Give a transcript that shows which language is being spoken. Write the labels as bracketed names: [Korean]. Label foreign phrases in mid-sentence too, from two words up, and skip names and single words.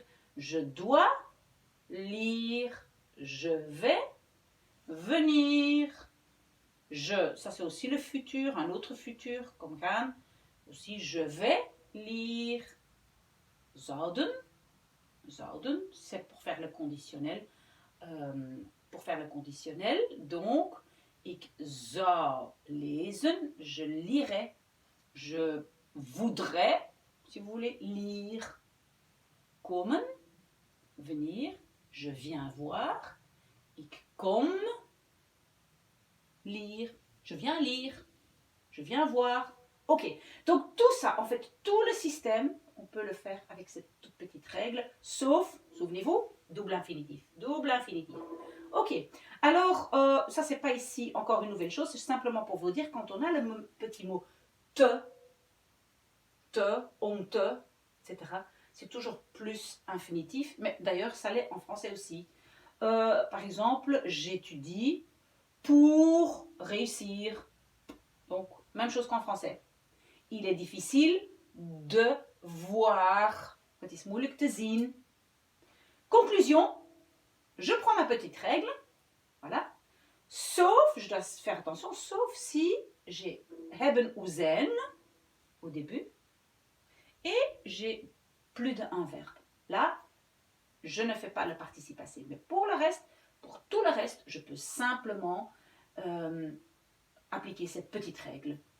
[French] Je dois lire. Je vais venir. Je, ça c'est aussi le futur, un autre futur, comme gaan. Aussi, je vais lire. [Dutch] Zouden. Zouden, [French] c'est pour faire le conditionnel. Donc, [Dutch] ik zou lezen, [French] je lirai. Je voudrais, si vous voulez, lire. Komen, venir. Je viens voir. [Dutch] Ik kom, [French] lire. Je viens lire. Je viens voir. Ok, donc tout ça, en fait, tout le système, on peut le faire avec cette toute petite règle, sauf, souvenez-vous, double infinitif. Double infinitif. Ok. Alors, ça, c'est pas ici encore une nouvelle chose. C'est simplement pour vous dire, quand on a le petit mot te, on te, etc., c'est toujours plus infinitif. Mais d'ailleurs, ça l'est en français aussi. Par exemple, j'étudie pour réussir. Donc, même chose qu'en français. Il est difficile de voir. [Dutch] Het is moeilijk te zien. [French] Conclusion, je prends ma petite règle. Voilà. Sauf, je dois faire attention, sauf si j'ai hebben ou zijn au début et j'ai plus d'un verbe. Là, je ne fais pas le participe passé. Mais pour le reste, pour tout le reste, je peux simplement appliquer cette petite règle.